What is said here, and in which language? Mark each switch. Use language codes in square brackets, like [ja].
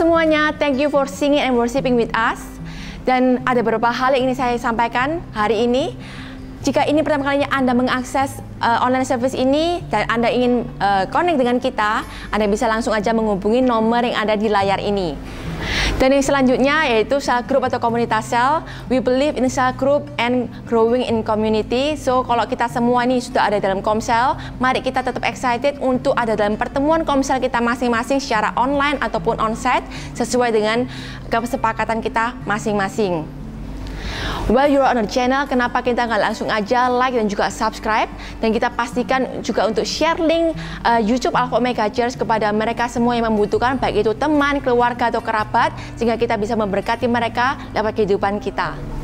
[id] semuanya, [en] thank you for singing and worshiping with us. [id] Dan ada beberapa hal yang ingin saya sampaikan hari ini. Jika ini pertama kalinya Anda mengakses online service ini dan Anda ingin connect dengan kita, Anda bisa langsung aja menghubungi nomor yang ada di layar ini. Dan yang selanjutnya yaitu cell group atau komunitas sel. [en] We believe in cell group and growing in community. [id] So kalau kita semua ini sudah ada dalam Komsel, mari kita tetap excited untuk ada dalam pertemuan Komsel kita masing-masing secara online ataupun onsite sesuai dengan kesepakatan kita masing-masing. [en] While you're on the channel, [id] kenapa kita nggak langsung aja like dan juga subscribe, dan kita pastikan juga untuk share link YouTube Alpha Omega Church kepada mereka semua yang membutuhkan, baik itu teman, keluarga atau kerabat, sehingga kita bisa memberkati mereka lewat kehidupan kita.